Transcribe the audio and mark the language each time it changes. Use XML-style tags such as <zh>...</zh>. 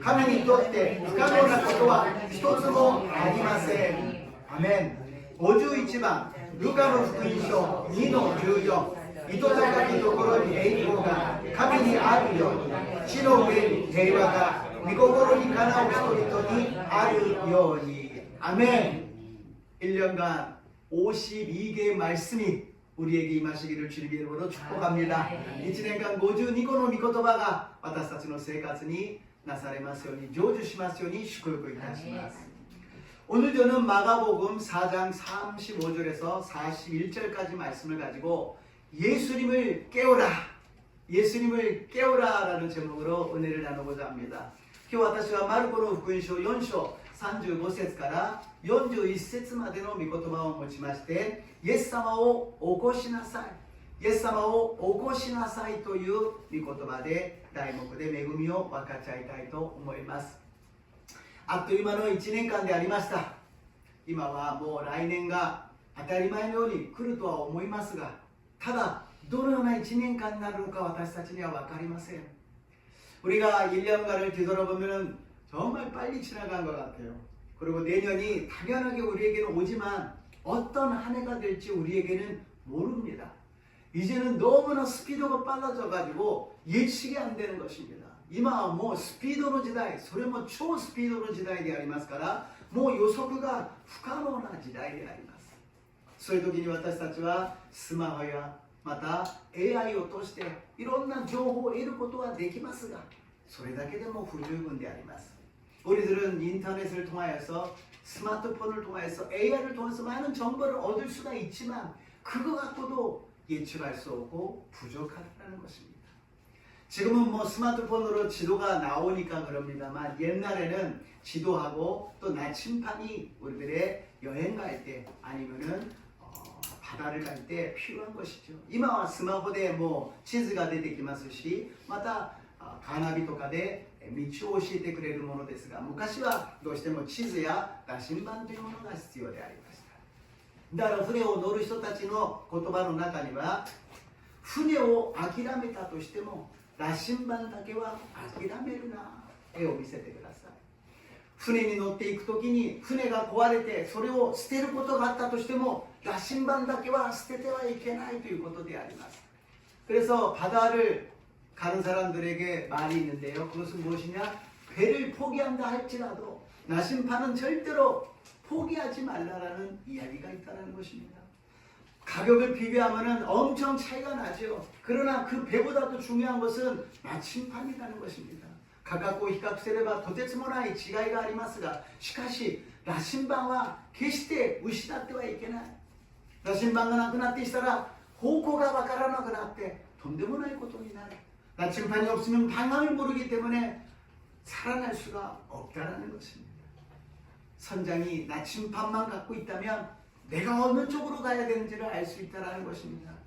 <ja>神にとって不可能なことは一つもありません。アメン。 51番ルカの福音書2の14。糸高きところに栄光が神にあるように、地の上に平和が御心にかなう人々にあるように。アメン。</ja> <ko>1년간 52개의 말씀이 우리에게 임하시기를 주님의 이름으로 축복합니다.</ko> <ja>1年間 52個の御言葉が私たちの生活になされますように、成就しますように祝福いたします。</ja> <ko>오늘 저는 마가복음 4장 35절에서 41절까지 말씀을 가지고 예수님을 깨우라, 예수님을 깨우라 라는 제목으로 은혜를 나누고자 합니다.</ko> <ja>今日私はマルコの福音書4章35節から41節までの御言葉を持ちまして、イエス様を起こしなさい、イエス様を起こしなさいという御言葉で題目で恵みを分かち合いたいと思います。あっという間の1年間でありました。今はもう来年が当たり前のように来るとは思いますが、ただどのような1年間になるのか私たちには分かりません。</ja> <ko>우리가 1년간을 뒤돌아보면 정말 빨리 지나간 것 같아요. 그리고 내년이 당연하게 우리에게는 오지만 어떤 한 해가 될지 우리에게는 모릅니다. 이제는 너무나 스피드가 빨라져가지고 예측이 안 되는 것입니다.</ko> <ja>今はもうスピードの時代、それも超スピードの時代でありますから、もう予測が不可能な時代であります。そういう時に私たちはスマホやまた AI を通していろんな情報を得ることはできますが、それだけでも不十分であります。</ja> <ko>우리들은 인터넷을 통하여서 스마트폰을 통해서 AI를 통해서 많은 정보를 얻을 수가 있지만 그거 갖고도 예측할 수 없고 부족하다는 것입니다. 지금은 뭐 스마트폰으로 지도가 나오니까 그럽니다만 옛날에는 지도하고 또 나침판이 우리들의 여행 갈 때 아니면은 바다를 갈 때 필요한 것이죠.</ko> <ja>今はスマホでもう地図が出てきますし、またカーナビとかで道を教えてくれるものですが、昔はどうしても地図や羅針盤というものが必要でありました。だから船を乗る人たちの言葉の中には、船を諦めたとしても羅針盤だけは諦めるな、絵を見せてください。船に乗っていくときに船が壊れてそれを捨てることがあったとしても羅針盤だけは捨ててはいけないということであります。</ja> <ko>그래서 바다를 가는 사람들에게 말이 있는데요. 그것은 무엇이냐? 배를 포기한다 할지라도 나심판은 절대로 포기하지 말라라는 이야기가 있다는 것입니다. 가격을 비교하면 엄청 차이가 나죠. 그러나 그 배보다도 중요한 것은 나침판이라는 것입니다.</ko> <ja>価格を比較すればとてつもない違いがありますが、しかし羅針盤は決して失ってはいけない。羅針盤がなくなってしたら方向がわからなくなってとんでもないことになる。</ja> <ko>나침판이 없으면 방향을 모르기 때문에 살아날 수가 없다는 것입니다. 선장이 나침판만 갖고 있다면 내가 어느 쪽으로 가야 되는지를 알 수 있다는 것입니다.</ko>